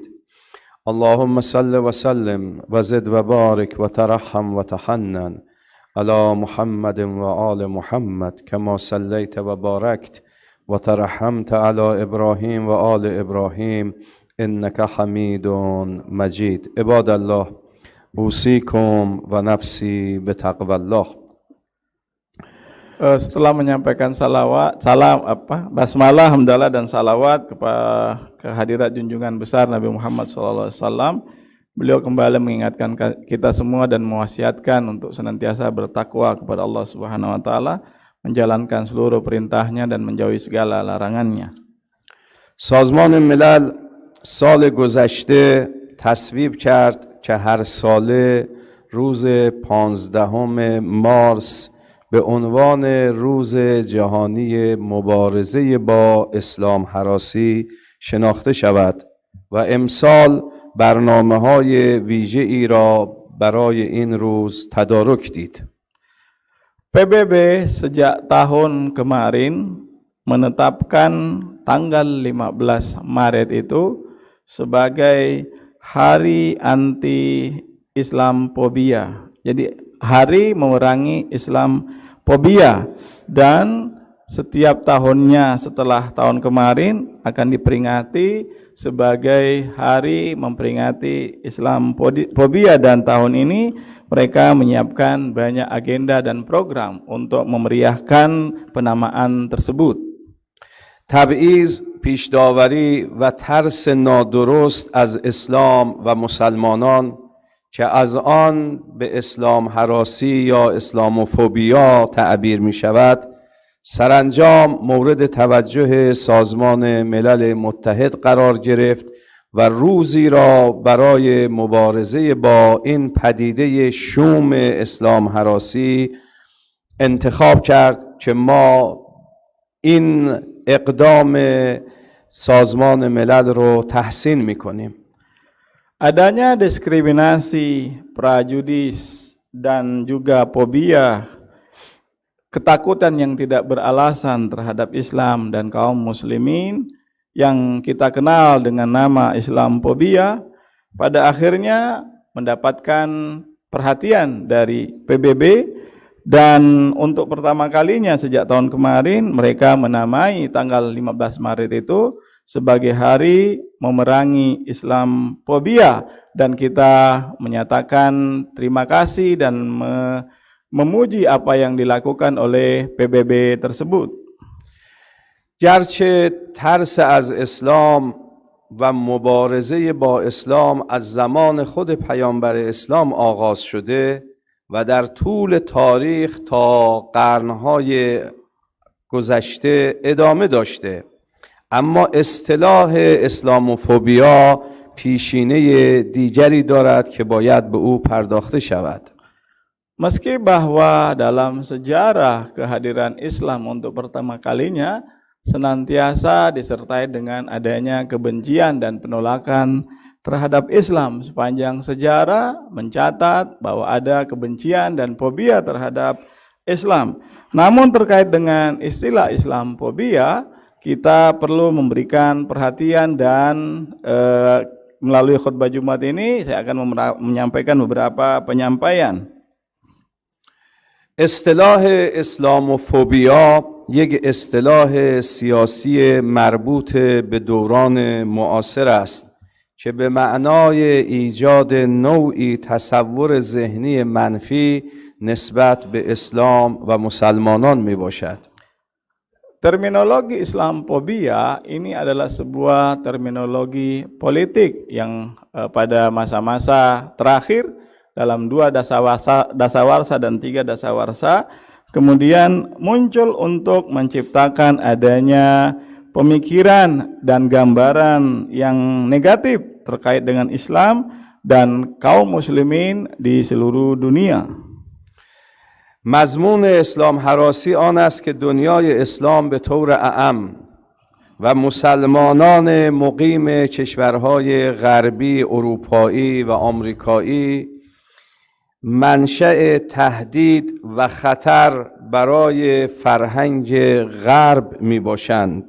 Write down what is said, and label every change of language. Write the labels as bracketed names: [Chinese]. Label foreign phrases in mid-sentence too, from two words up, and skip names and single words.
[Arabic] اللهم صل وسلم وزد وبارك وترحم وتحنن على محمد وآل محمد كما صليت وباركت وترحمت على إبراهيم وآل إبراهيم إنك حميد مجيد. عباد الله أوصيكم ونفسي بتقوى الله. [Indonesian] Setelah menyampaikan basmalah, hamdalah dan salawat kepada kehadirat junjungan besar Nabi Muhammad SAW, beliau kembali mengingatkan kita semua dan mewasiatkan untuk senantiasa bertakwa kepada Allah [Arabic] سبحانه وتعالى, [Indonesian] menjalankan seluruh perintahnya dan menjauhi segala larangannya. [Persian] سازمان ملل سال گذشته تصویب کرد که هر ساله روز 15 مارس به عنوان روز جهانی مبارزه با اسلام هراسی شناخته شود و امسال برنامه‌های ویژه‌ای را برای این روز تدارک دید. [Indonesian] PBB sejak tahun kemarin menetapkan tanggal 15 Maret itu sebagai hari anti Islamfobia. Jadi hari memerangi Islamfobia, dan setiap tahunnya setelah tahun kemarin akan diperingati sebagai hari memperingati Islamophobia, dan tahun ini mereka menyiapkan banyak agenda dan program untuk memeriahkan penamaan tersebut. [Persian] تبعیض، پیشداوری و ترس نادرست از اسلام و مسلمانان که از آن به اسلام هراسی یا اسلاموفوبیا تعبیر می شود، سرانجام مورد توجه سازمان ملل متحد قرار گرفت و روزی را برای مبارزه با این پدیده شوم اسلام هراسی انتخاب کرد که ما این اقدام سازمان ملل رو تحسین میکنیم. [Indonesian] Adanya diskriminasi, prejudis, dan juga fobia, ketakutan yang tidak beralasan terhadap Islam dan kaum muslimin yang kita kenal dengan nama Islamophobia, pada akhirnya mendapatkan perhatian dari PBB, dan untuk pertama kalinya sejak tahun kemarin mereka menamai tanggal 15 Maret itu sebagai hari memerangi Islamophobia, dan kita menyatakan terima kasih dan memuji apa yang dilakukan oleh PBB tersebut. [Persian] گرچه ترس از اسلام و مبارزه با اسلام از زمان خود پیامبر اسلام آغاز شده و در طول تاریخ تا قرنهای گذشته ادامه داشته، اما اصطلاح اسلاموفوبیا پیشینه دیگری دارد که باید به او پرداخته شود. [Indonesian] Meski bahwa dalam sejarah kehadiran Islam untuk pertama kalinya senantiasa disertai dengan adanya kebencian dan penolakan terhadap Islam, sepanjang sejarah mencatat bahwa ada kebencian dan fobia terhadap Islam. Namun terkait dengan istilah Islamophobia, kita perlu memberikan perhatian, dan melalui khutbah Jumat ini saya akan menyampaikan beberapa penyampaian. [Persian] اصطلاح اسلاموفوبیا یک اصطلاح سیاسی مربوط به دوران معاصر است که به معنای ایجاد نوعی تصور ذهنی منفی نسبت به اسلام و مسلمانان می باشد. [Indonesian] Terminologi Islamophobia ini adalah sebuah terminologi politik yang pada masa-masa terakhir dalam 2 dasawarsa dan 3 dasawarsa kemudian muncul untuk menciptakan adanya pemikiran dan gambaran yang negatif terkait dengan Islam dan kaum muslimin di seluruh dunia. [Persian] مضمون اسلام هراسی آن است که دنیای اسلام به طور اعم و مسلمانان مقیم کشورهای غربی، اروپایی و آمریکایی منشأ تهدید و خطر برای فرهنگ غرب می باشند.